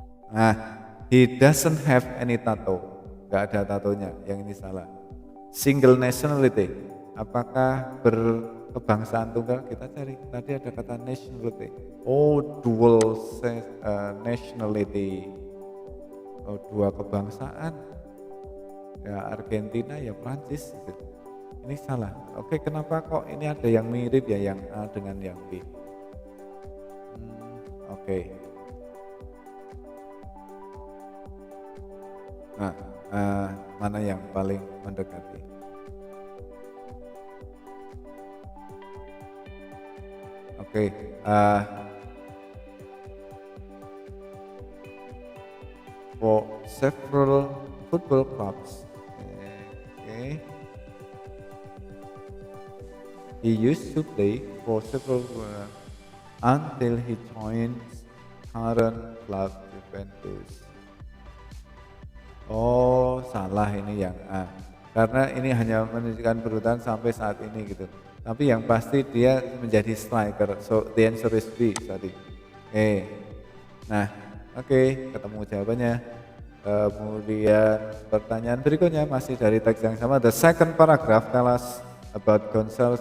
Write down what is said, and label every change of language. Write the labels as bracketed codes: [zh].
[en] Nah, he doesn't have any tattoo. [id] Enggak ada tatonya, yang ini salah. [en] Single nationality. [id] Apakah berkebangsaan tunggal? Kita cari. Tadi ada kata nationality. Oh, [en] dual nationality. [id] Oh, dua kebangsaan. Ya Argentina ya Prancis gitu. Ini salah. Oke, kenapa kok ini ada yang mirip ya yang A dengan yang B? Oke. Nah, mana yang paling mendekati? [en] Oke, for several football clubs. Okay. He used to play for several until he joins current club Juventus. [id] Oh, salah ini yang A. Karena ini hanya menunjukkan berurutan sampai saat ini gitu. Tapi yang pasti dia menjadi striker. [en] So the answer is B [id] tadi. Oke. Nah, oke, ketemu jawabannya. Kemudian pertanyaan berikutnya masih dari teks yang sama. [en] The second paragraph tell us about Gonzalez.